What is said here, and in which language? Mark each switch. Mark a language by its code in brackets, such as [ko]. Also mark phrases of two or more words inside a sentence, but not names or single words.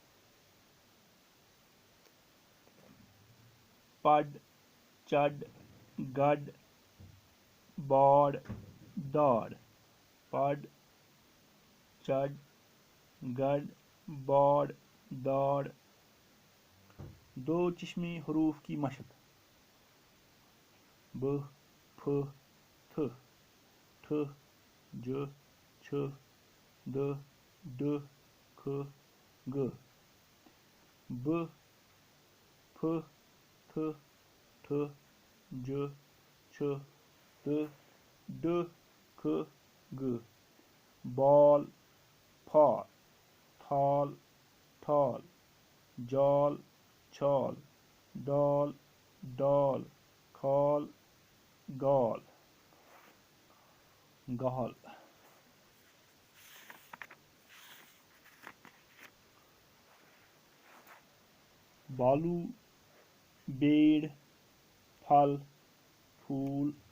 [ur] پڈ، چڈ، گڈ، باڑ، داڑ. پڈ، چڈ، گڈ، باڑ، داڑ. دو چشمی حروف کی مشق: ب، پ، تھ، ٹھ، ج، چھ، د، ڈ، کھ، گ. ب، پ، تھ، ٹھ، ج، چھ، د، ڈ، کھ، گ. بال، پھال، تھال، ٹھال، جال، چھال، ڈال، ڈال، کھال، گال، گال. بالو، بیڑ، پھل، پھول.